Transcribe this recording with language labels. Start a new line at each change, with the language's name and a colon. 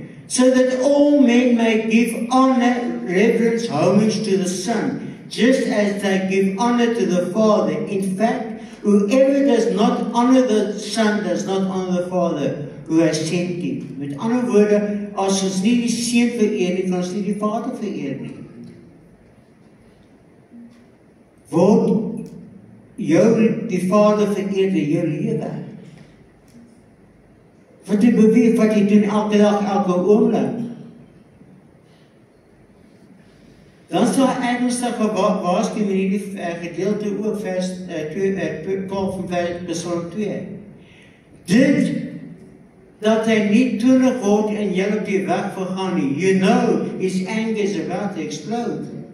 English: So that all men may give honor, reverence, homage to the Son, just as they give honor to the Father. In fact, whoever does not honor the Son does not honor the Father who has sent him.
Afrikaans: Met ander woorde, as ons nie die Seun vereer nie, kan ons nie die Vader vereer nie. Word jou die Vader vereer in jou lewe. Wat jy beweeg, wat jy doen elke dag, elke oomblik. Dan is daar ernstige waarskuwing in hierdie gedeelte ook vers 12 van Psalm 2. Dit dat hy nie toornig word en jy op die weg vergaan nie.
English: You know his anger is about to explode.